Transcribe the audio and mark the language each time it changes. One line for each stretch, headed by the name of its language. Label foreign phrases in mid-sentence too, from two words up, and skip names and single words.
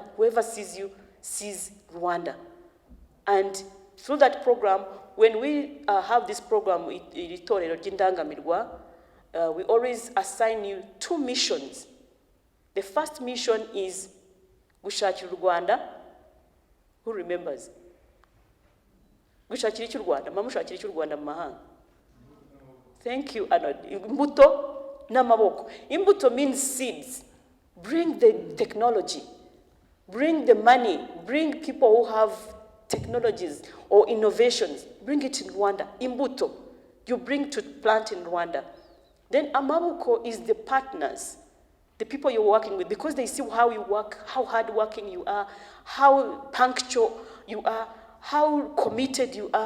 English: Whoever sees you sees Rwanda. And through that program, when we have this program, Itorero ry'Indangamirwa, we always assign you 2 missions. The first mission is gushakira Rwanda. Who remembers?
Kinyarwanda: Gushakira iki Rwanda? Mama mushakira iki Rwanda mu mahanga?
English: Thank you, Arnold.
Kinyarwanda: Imbuto n'amaboko.
English: Imbuto means seeds. Bring the technology. Bring the money. Bring people who have technologies or innovations. Bring it in Rwanda. Imbuto. You bring to plant in Rwanda. Then amaboko is the partners, the people you're working with, because they see how you work, how hardworking you are, how punctual you are, how committed you are.